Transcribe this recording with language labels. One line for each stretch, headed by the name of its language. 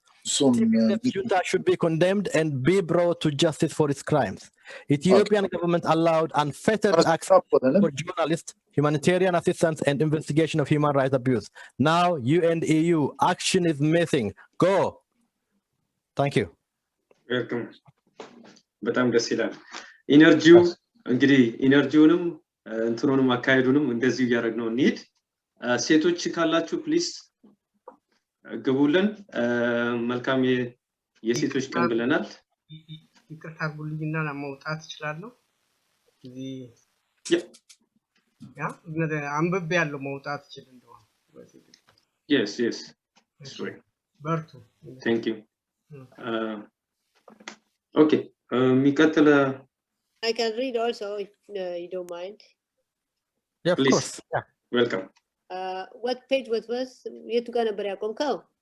English: TPLF Junta should be condemned and be brought to justice for its crimes. Ethiopian government allowed unfettered access for journalists, humanitarian assistance, and investigation of human rights abuse. Now, you and EU, action is missing. Go. Thank you. Welcome.
Amharic: በጣም ደስ ይላል። ኢነርጂው እንግዲህ ኢነርጂውንም እንትኑንም አካሄዱንም እንደዚህ እያደረግነው እንሂድ። ሴቶች ካላችሁ ፕሊዝ ግቡልን። መልካም የሴቶች ቀን ብለናል። ይቅርታ አድርጉልኝና ለመውጣት እችላለሁ። እዚህ ያ አንብቤ ያለው መውጣት እችል እንደሆነ።
English: Yes, yes. Sorry.
Amharic: በርቱ።
English: Thank you.
Amharic: Okay. ሚቀጥለ
English: I can read also if you don't mind. Yeah, of Please. course. Yeah. Welcome. What page was
Amharic: የቱ ጋር ነበር ያቆምከው?